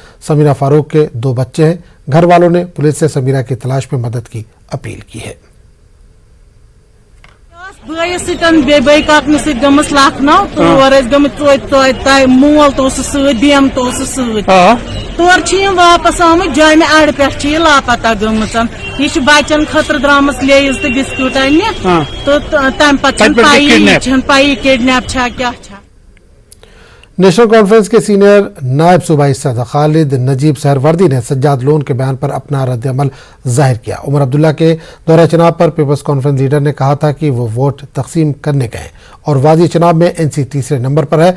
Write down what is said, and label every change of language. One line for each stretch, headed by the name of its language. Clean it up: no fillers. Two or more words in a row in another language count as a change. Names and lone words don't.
Hindi: समीरा फारूक के 2 बच्चे हैं। घर वालों ने पुलिस से समीरा की तलाश में मदद की अपील की है।
Kashmiri: मोल तो तोर वापस आमुत जामे अड़ पे लापता गमच, यह बचन खतर द्रामस लेज तो बिस्कुट अन्न तो तम पाई किडनैप क्या।
Hindi: नेशनल कॉन्फ्रेंस के सीनियर नायब सूबाई सदर खालिद नजीब सहरवर्दी ने सज्जाद लोन के बयान पर अपना रद्द-ए-अमल जाहिर किया। उमर अब्दुल्ला के दौरा चुनाव पर पीपल्स कॉन्फ्रेंस लीडर ने कहा था कि वो वोट तकसीम करने गए और वादी चुनाव में NC तीसरे नंबर पर है।